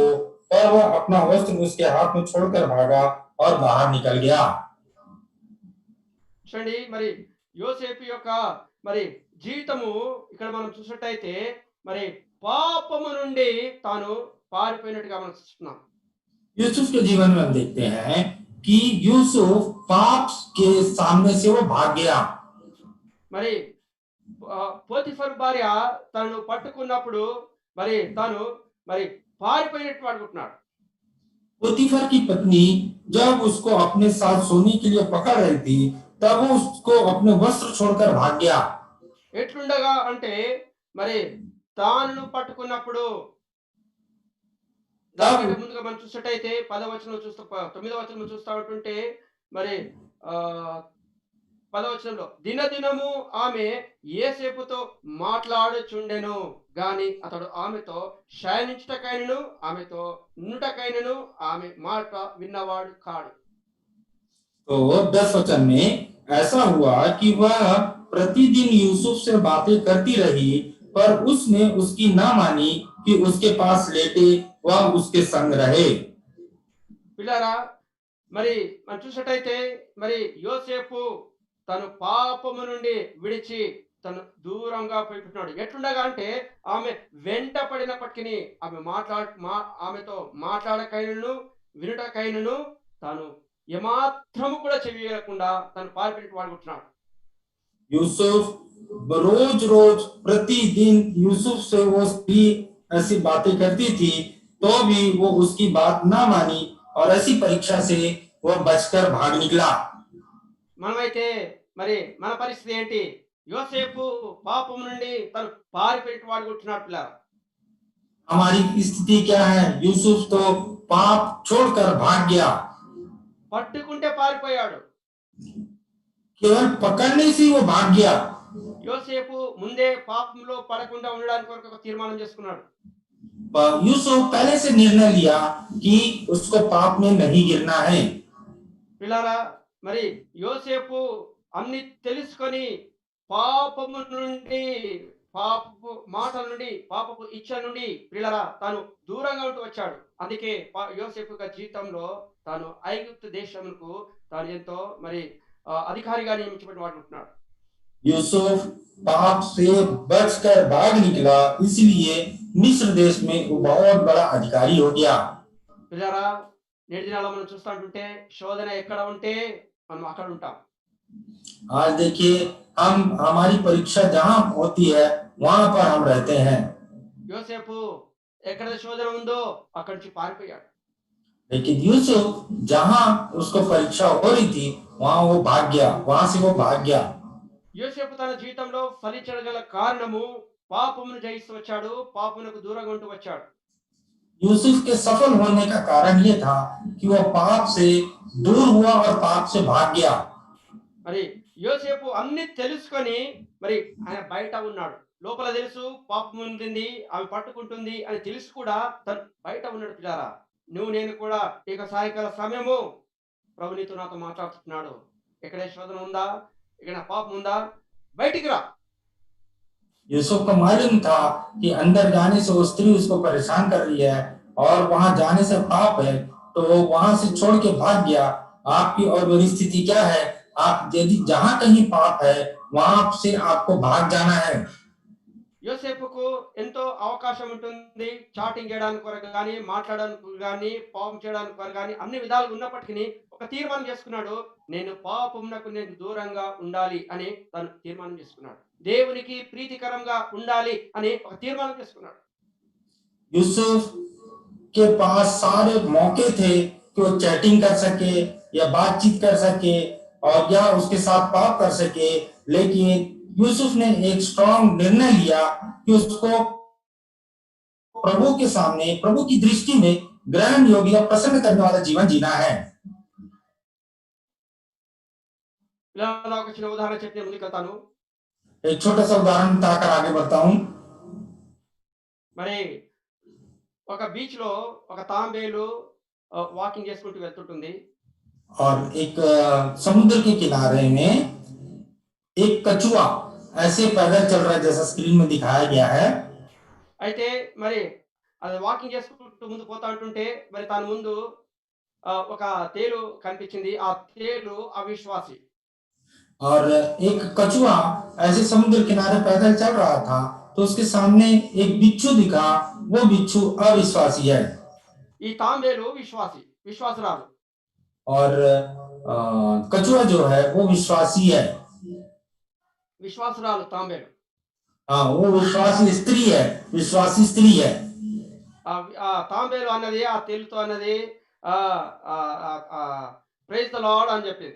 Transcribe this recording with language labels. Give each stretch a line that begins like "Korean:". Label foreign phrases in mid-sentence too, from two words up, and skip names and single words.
Hindi: पर वह अपना वस्त्र उसके हाथ में छोड़कर भागा और बाहर निकल गया।
Telugu: చూడండి మరి యోసేపు యొక్క మరి జీవితము ఇక్కడ మనం చూసినట్టయితే మరి పాపము నుండి తాను పారిపోయినట్టుగా మనం చూస్తున్నాం.
Hindi: यूसुफ के जीवन में हम देखते हैं कि यूसुफ पाप के सामने से वो भाग गया।
Telugu: మరి పోతిఫర్ భార్య తనను పట్టుకున్నప్పుడు మరి తాను మరి పారిపోయినట్టు అనుకుంటున్నాడు.
Hindi: पोतीफर की पत्नी जब उसको अपने साथ सोने के लिए पकड़ रही थी, तब वो उसको अपने वस्त्र छोड़कर भाग गया।
Telugu: ఎట్లుండగా అంటే మరి తాను పట్టుకున్నప్పుడు దానికంటే
Hindi: तब
Telugu: ముందుగా మనం చూసినట్టయితే 10వ వచనం చూస్తూ 9వ వచనం చూస్తా ఉంటుంటే మరి ఆహ్, 10వ వచనంలో దినదినము ఆమె యోసేపుతో మాట్లాడుచుండెను గాని అతడు ఆమెతో శయనించుటకైనను ఆమెతో నుండుటకైనను ఆమె మాట విన్నవాడు కాడు.
Hindi: तो 10 वचन में ऐसा हुआ कि वह प्रतिदिन यूसुफ से बातें करती रही, पर उसने उसकी ना मानी कि उसके पास लेटे वह उसके संग रहे।
Telugu: పిల్లారా మరి మనం చూసినట్టయితే మరి యోసేపు తను పాపము నుండి విడిచి తను దూరంగా పోయిపోతున్నాడు. ఎట్లుండగా అంటే ఆమె వెంట పడినప్పటికీ ఆమెతో మాట్లాడకైనను వినుటకైనను తాను ఏమాత్రము కూడా చెవియకుండా తను పారిపోయి వాడుకుంటున్నాడు.
Hindi: यूसुफ रोज रोज प्रतिदिन यूसुफ से वो स्त्री ऐसी बातें करती थी, तो भी वो उसकी बात ना मानी और ऐसी परीक्षा से वो बचकर भाग निकला।
Telugu: మనమైతే మరి మన పరిస్థితి ఏంటి? యోసేపు పాపము నుండి తను పారిపోయి వాడుకుంటున్నాడు పిల్లారా.
Hindi: हमारी स्थिति क्या है? यूसुफ तो पाप छोड़कर भाग गया।
Telugu: పట్టుకుంటే పారిపోయాడు.
Hindi: केवल पकड़ने से ही वो भाग गया।
Telugu: యోసేపు ముందే పాపంలో పడకుండా ఉండడానికి కొరకు ఒక తీర్మానం చేసుకున్నాడు.
Hindi: यूसुफ पहले से निर्णय लिया कि उसको पाप में नहीं गिरना है।
Telugu: పిల్లారా మరి యోసేపు అన్ని తెలుసుకొని పాపము నుండి పాపపు మాటల నుండి పాపపు ఇచ్చ నుండి పిల్లరా తాను దూరంగా ఉంటూ వచ్చాడు. అందుకే యోసేపు యొక్క జీవితంలో తాను ఐగుప్తు దేశంకు తాను ఎంతో మరి అధికారిగా నియమించబడి వాడుకుంటున్నాడు.
Hindi: यूसुफ पाप से बचकर भाग निकला, इसलिए मिस्र देश में वो बहुत बड़ा अधिकारी हो गया।
Telugu: పిల్లరా నేటి దినాల్లో మనం చూస్తూ ఉంటుంటే శోధన ఎక్కడ ఉంటే మనం అక్కడ ఉంటాం.
Hindi: आज देखिए, हम हमारी परीक्षा जहाँ होती है वहां पर हम रहते हैं।
Telugu: యోసేపు ఎక్కడ శోధన ఉందో అక్కడి నుంచి పారిపోయాడు.
Hindi: लेकिन यूसुफ जहाँ उसको परीक्षा हो रही थी वहां वो भाग गया, वहां से वो भाग गया।
Telugu: యోసేపు తన జీవితంలో ఫలించగల కారణము పాపమును జయిస్తూ వచ్చాడు, పాపమునకు దూరంగా ఉంటూ వచ్చాడు.
Hindi: यूसुफ के सफल होने का कारण ये था कि वह पाप से दूर हुआ और पाप से भाग गया।
Telugu: మరి యోసేపు అన్ని తెలుసుకొని మరి ఆయన బయట ఉన్నాడు. లోపల తెలుసు పాపం ఉంటుంది, ఆమె పట్టుకుంటుంది అని తెలుసు కూడా తను బయట ఉన్నాడు. పిల్లారా నువ్వు నేను కూడా ఇక సాయంకాల సమయము ప్రభు నీతో నాతో మాట్లాడుతున్నాడు. ఎక్కడ శోధన ఉందా, ఇక్కడ పాపం ఉందా, బయటికి రా.
Hindi: यूसुफ को मालूम था कि अंदर जाने से वो स्त्री उसको परेशान कर रही है और वहां जाने से पाप है, तो वो वहां से छोड़ के भाग गया। आपकी और मेरी स्थिति क्या है? आप यदि जहां कहीं पाप है वहां से आपको भाग जाना है।
Telugu: యోసేపుకు ఎంతో అవకాశం ఉంటుంది చాటింగ్ చేయడానికి కొరకు కానీ మాట్లాడడానికి కానీ పాపం చేయడానికి కొరకు కానీ అన్ని విధాలుగా ఉన్నప్పటికీ ఒక తీర్మానం చేసుకున్నాడు. నేను పాపమునకు నేను దూరంగా ఉండాలి అని తను తీర్మానం చేసుకున్నాడు. దేవునికి ప్రీతికరంగా ఉండాలి అని ఒక తీర్మానం చేసుకున్నాడు.
Hindi: यूसुफ के पास सारे मौके थे कि वो चैटिंग कर सके या बातचीत कर सके और या उसके साथ पाप कर सके, लेकिन यूसुफ ने एक स्ट्रॉन्ग निर्णय लिया कि उसको प्रभु के सामने, प्रभु की दृष्टि में ग्रहण योग्य या प्रसन्न करने वाला जीवन जीना है।
Telugu: ఇలా ఒక చిన్న ఉదాహరణ చెప్పి ముందుకెళ్తాను.
Hindi: एक छोटा सा उदाहरण बताकर आगे बढ़ता हूं।
Telugu: మరి ఒక బీచ్ లో ఒక తాంబేలు వాకింగ్ చేసుకుంటూ వెళ్తుంటుంది.
Hindi: और एक समुद्र के किनारे में एक कछुआ ऐसे पैदल चल रहा है जैसा स्क्रीन में दिखाया गया है।
Telugu: అయితే మరి అది వాకింగ్ చేసుకుంటూ ముందు పోతా ఉంటుంటే మరి తన ముందు ఒక తేలు కనిపించింది. ఆ తేలు అవిశ్వాసి.
Hindi: और एक कछुआ ऐसे समुद्र किनारे पैदल चल रहा था, तो उसके सामने एक बिच्छू दिखा। वो बिच्छू अविश्वासी है।
Telugu: ఈ తాంబేలు విశ్వాసురాలు.
Hindi: और कछुआ जो है वो विश्वासी है।
Telugu: విశ్వాసురాలు తాంబేలు.
Hindi: हाँ, वो विश्वासी स्त्री है, विश्वासी स्त्री है।
Telugu: ఆ తాంబేలు అన్నది ఆ తేలుతో అన్నది
English: praise the Lord
Telugu: అని చెప్పింది.